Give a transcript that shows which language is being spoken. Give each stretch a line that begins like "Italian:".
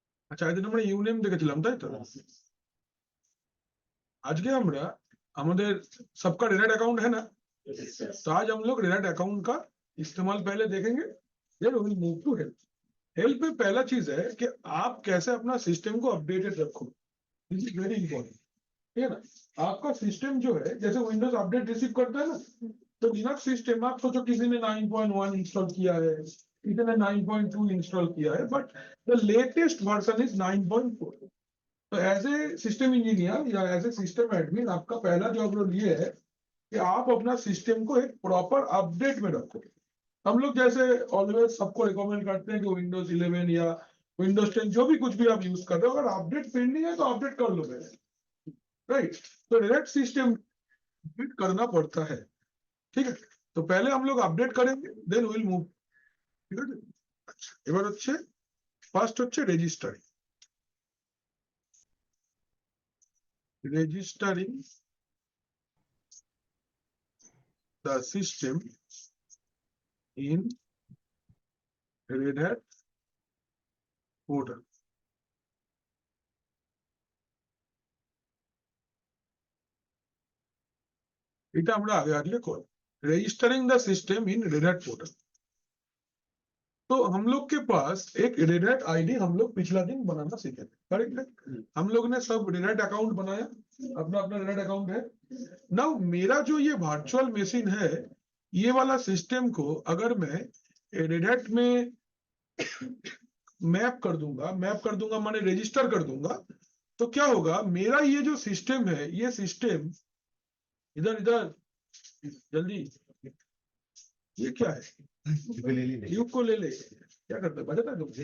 Bangla: আচ্ছা, এদিন আমরা ইউনিয়ন দেখেছিলাম তাই তো? আজকে আমরা আমাদের
Hindi: सबका रेडट अकाउंट है ना, तो आज हम लोग रेडट अकाउंट का इस्तेमाल पहले देखेंगे,
English: Then we will move to help.
Hindi: Help में पहला चीज है कि आप कैसे अपना सिस्टम को अपडेटेड रखो।
English: this is very important,
Hindi: ठीक है ना। आपका सिस्टम जो है, जैसे विंडोज अपडेट रिसीव करता है ना, तो लिनक्स सिस्टम आप सोचो किसी ने 9.1 इंस्टॉल किया है, किसी ने 9.2 इंस्टॉल किया है,
English: But the latest version is 9.4।
Hindi: तो एज ए सिस्टम इंजीनियर या एज ए सिस्टम एडमिन आपका पहला जॉब रोल ये है कि आप अपना सिस्टम को एक प्रॉपर अपडेट में रखो। हम लोग जैसे ऑलवेज सबको रिकमेंड करते हैं कि विंडोज 11 या विंडोज 10 जो भी कुछ भी आप यूज कर रहे हो, अगर अपडेट पेंडिंग है तो अपडेट कर लो पहले, राइट। तो डायरेक्ट सिस्टम अपडेट करना पड़ता है, ठीक है। तो पहले हम लोग अपडेट करेंगे, देन विल मूव,
Bangla: ঠিক আছে। আচ্ছা, এবার হচ্ছে ফার্স্ট হচ্ছে registering.
English: registering the system in Red Hat portal.
Bangla: এটা আমরা আগে আগে করব,
English: registering the system in Red Hat portal।
Hindi: तो हम लोग के पास एक Red Hat ID हम लोग पिछला दिन बनाना सीखे थे, करेक्ट है। हम लोग ने सब Red Hat अकाउंट बनाया, अपना अपना Red Hat अकाउंट है। नाउ मेरा जो ये वर्चुअल मशीन है, ये वाला सिस्टम को अगर मैं Red Hat में मैप कर दूंगा माने रजिस्टर कर दूंगा, तो क्या होगा, मेरा ये जो सिस्टम है, ये सिस्टम इधर इधर जल्दी, ये क्या है, यूकुलेले क्या करता है, बजाता है तुमसे?